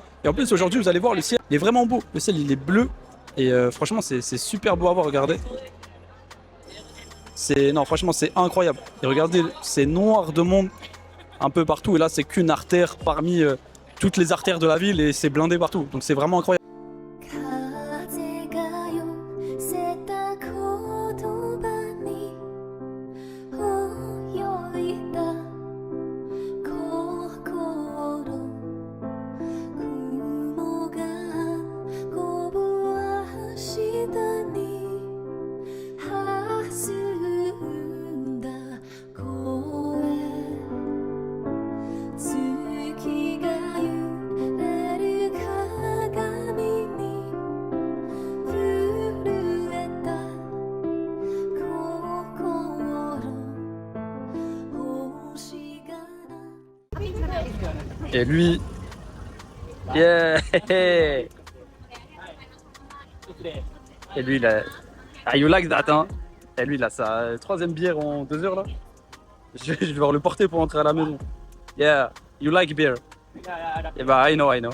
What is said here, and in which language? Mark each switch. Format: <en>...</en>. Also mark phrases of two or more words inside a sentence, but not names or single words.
<fr>Et en plus, aujourd'hui, vous allez voir, le ciel, il est vraiment beau. Le ciel, il est bleu. Et franchement, c'est super beau à voir. Regardez. Non, franchement, c'est incroyable. Et regardez, c'est noir de monde un peu partout. Et là, c'est qu'une artère parmi toutes les artères de la ville et c'est blindé partout. Donc, c'est vraiment incroyable.</fr> <ja>風が寄せた言葉に泳いだ心雲がこぶわしたに弾んだ声月が揺れる鏡に震えた心星が</ja> <fr>Et lui, yeah. Et lui, il a,</fr> <en>you like that,</en> <fr>hein? Et lui, il a sa 3e bière en 2 heures là. Je vais devoir le porter pour entrer à la maison.</fr> <en>Yeah, you like beer? Yeah, I know.</en>